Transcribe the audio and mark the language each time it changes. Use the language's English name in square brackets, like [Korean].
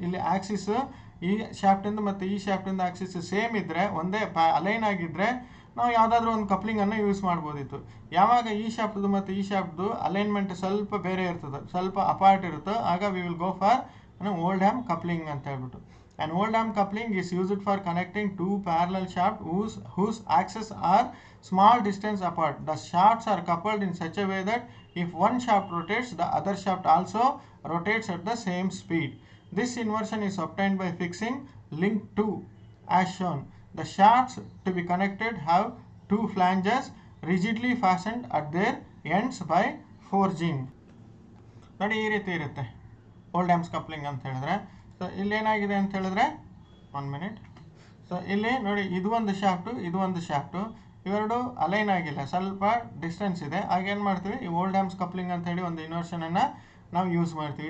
[Kannada] ಇಲ್ಲಿ ಆಕ್ಸಿಸ್ ಈ ಶಾಫ್ಟಿಂದ ಮತ್ತು ಈ ಶಾಫ್ಟಿಂದ ಆಕ್ಸಿಸ್ ಸೇಮ್ ಇದ್ದರೆ, ಒಂದೇ ಅಲೈನ್ ಆಗಿದ್ದರೆ ನಾವು ಯಾವುದಾದ್ರೂ ಒಂದು ಕಪ್ಲಿಂಗನ್ನು ಯೂಸ್ ಮಾಡ್ಬೋದಿತ್ತು. ಯಾವಾಗ ಈ ಶಾಫ್ಟ್ದು ಮತ್ತು ಈ ಶಾಫ್ಟ್ದು ಅಲೈನ್ಮೆಂಟ್ ಸ್ವಲ್ಪ ಬೇರೆ ಇರ್ತದೆ, ಸ್ವಲ್ಪ ಅಪಾರ್ಟ್ ಇರುತ್ತೋ, ಆಗ [English] we will go for Oldham coupling [Kannada] ಅಂತ ಹೇಳ್ಬಿಟ್ಟು. [English] An oldham coupling is used for connecting 2 parallel shafts whose axes are small distance apart. The shafts are coupled in such a way that if one shaft rotates, the other shaft also rotates at the same speed. This inversion is obtained by fixing link 2 as shown. The shafts to be connected have 2 flanges rigidly fastened at their ends by forging. [Kannada] ನೋಡಿ ಈ ರೀತಿ ಇರುತ್ತೆ ಓಲ್ಡ್ಹ್ಯಾಮ್ಸ್ coupling ಅಂತ ಹೇಳಿದ್ರೆ. So ಇಲ್ಲೇನಾಗಿದೆ ಅಂತ ಹೇಳಿದ್ರೆ 1 minute. So ಇಲ್ಲಿ ನೋಡಿ ಇದು ಒಂದು ಶಾಫ್ಟು, ಇದು ಒಂದು ಶಾಫ್ಟು, ಇವೆರಡು ಅಲೈನ್ ಆಗಿಲ್ಲ, ಸ್ವಲ್ಪ ಡಿಸ್ಟೆನ್ಸ್ ಇದೆ. ಆಗೇನು ಮಾಡ್ತೀವಿ, ಈ ಓಲ್ಡ್ಹ್ಯಾಮ್ಸ್ ಕಪ್ಲಿಂಗ್ ಅಂತ ಹೇಳಿ ಒಂದು ಇನ್ವರ್ಷನನ್ನು ನಾವು ಯೂಸ್ ಮಾಡ್ತೀವಿ.